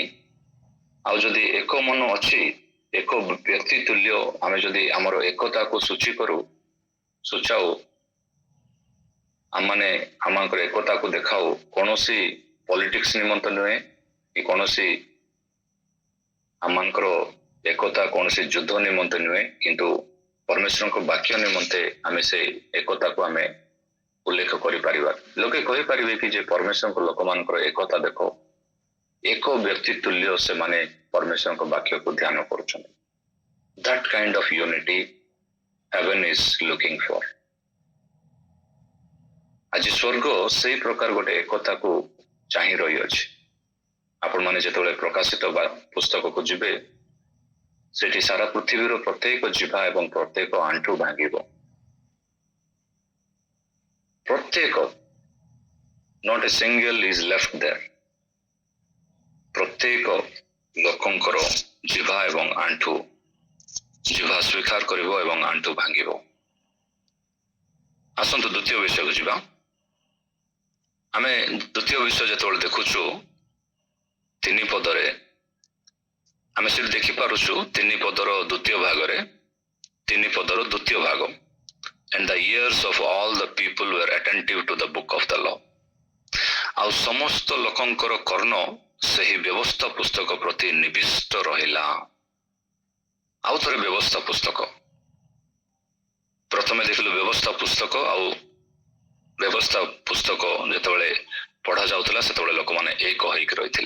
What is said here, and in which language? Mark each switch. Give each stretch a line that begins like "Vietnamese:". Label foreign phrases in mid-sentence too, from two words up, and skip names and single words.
Odia: ଆଉ ଯଦି ଏକ ମନ ଅଛି, ଏକ ବ୍ୟକ୍ତି ତୁଲ୍ୟ ଆମେ ଯଦି ଆମର ଏକତାକୁ ସୂଚାଉ, ଆମମାନେ ଆମଙ୍କର ଏକତାକୁ ଦେଖାଉ, କୌଣସି ପଲିଟିକ୍ସ ନିମନ୍ତେ ନୁହେଁ କି କୌଣସି ଆମମାନଙ୍କର ଏକତା କୌଣସି ଯୁଦ୍ଧ ନିମନ୍ତେ ନୁହେଁ, କିନ୍ତୁ ପରମେଶ୍ୱରଙ୍କ ବାକ୍ୟ ନିମନ୍ତେ ଆମେ ସେ ଏକତାକୁ ଆମେ ଉଲ୍ଲେଖ କରିପାରିବା। ଲୋକେ କହିପାରିବେ କି ଯେ ପରମେଶ୍ୱରଙ୍କ ଲୋକମାନଙ୍କର ଏକତା ଦେଖ, ଏକ ବ୍ୟକ୍ତି ତୁଲ୍ୟ ସେମାନେ ପରମେଶ୍ୱରଙ୍କ ବାକ୍ୟକୁ ଧ୍ୟାନ କରୁଛନ୍ତି।
English: That kind of unity heaven is looking for.
Odia: ଆଜି ସ୍ୱର୍ଗ ସେଇ ପ୍ରକାର ଗୋଟେ ଏକତାକୁ ଚାହିଁ ରହିଅଛି। ଆପଣମାନେ ଯେତେବେଳେ ପ୍ରକାଶିତ ପୁସ୍ତକକୁ ଯିବେ, ସେଠି ସାରା ପୃଥିବୀର ପ୍ରତ୍ୟେକ ଜିଭା ଏବଂ ପ୍ରତ୍ୟେକ ଆଣ୍ଠୁ ଭାଙ୍ଗିବ। ପ୍ରତ୍ୟେକ,
English: not a single is left there.
Odia: ପ୍ରତ୍ୟେକ ଲୋକଙ୍କର ଜିଭା ଏବଂ ଆଣ୍ଠୁ, ଜିଭା ସ୍ୱୀକାର କରିବ ଏବଂ ଆଣ୍ଠୁ ଭାଙ୍ଗିବ। ଆସନ୍ତୁ ଦ୍ୱିତୀୟ ବିଷୟକୁ ଯିବା। ଆମେ ଦ୍ୱିତୀୟ ବିଷୟ ଯେତେବେଳେ ଦେଖୁଛୁ 3 ପଦରେ, ଆମେ ସେଠି ଦେଖିପାରୁଛୁ 3 ପଦର ଦ୍ୱିତୀୟ ଭାଗରେ, 3 ପଦର ଦ୍ୱିତୀୟ ଭାଗ,
English: and the ears of all the people were attentive to the book of the law.
Odia: ଆଉ ସମସ୍ତ ଲୋକଙ୍କର କର୍ଣ୍ଣ ସେହି ବ୍ୟବସ୍ଥା ପୁସ୍ତକ ପ୍ରତି ନିବିଷ୍ଟ ରହିଲା। ଆଉ ଥରେ ବ୍ୟବସ୍ଥା ପୁସ୍ତକ, ପ୍ରଥମେ ଦେଖିଲୁ ବ୍ୟବସ୍ଥା ପୁସ୍ତକ, ଆଉ ବ୍ୟବସ୍ଥା ପୁସ୍ତକ ଯେତେବେଳେ ପଢା ଯାଉଥିଲା ସେତେବେଳେ ଲୋକମାନେ ଏକ ହେଇକି ରହିଥିଲେ।